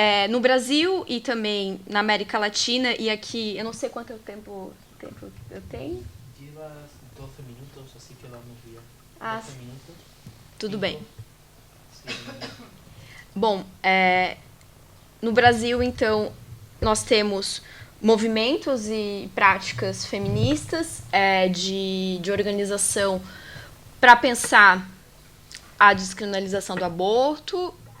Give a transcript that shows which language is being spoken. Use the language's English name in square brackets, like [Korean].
[Portuguese] No Brasil e também na América Latina, e aqui, eu não sei quanto tempo eu tenho. [Spanish] Llevas 12 minutos, así que vamos bien. 12 minutos. [Portuguese] Tudo bem. [Spanish] Sí. [Portuguese] Bom, no Brasil, então, nós temos movimentos e práticas feministas de organização para pensar a descriminalização do aborto.